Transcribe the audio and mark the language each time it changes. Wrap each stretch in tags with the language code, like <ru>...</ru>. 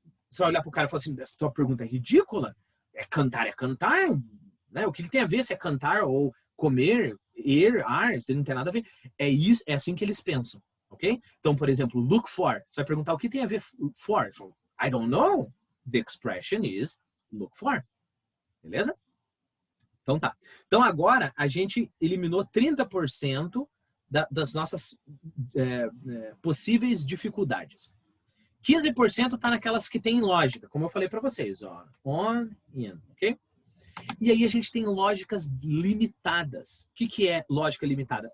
<pt>Você vai olhar pro cara e falar assim, essa tua pergunta é ridícula. É cantar, né? O que tem a ver se é cantar ou comer, ar, isso não tem nada a ver. É isso, é assim que eles pensam, ok? Então, por exemplo, look for. Você vai perguntar o que tem a ver for?</pt> <en>I don't know. The expression is look for.</en> <pt>Beleza? Então tá. Então agora a gente eliminou 30% das nossas possíveis dificuldades. 15% está naquelas que têm lógica, como eu falei para vocês, ó, on, in, ok? E aí a gente tem lógicas limitadas. O que é lógica limitada?</pt>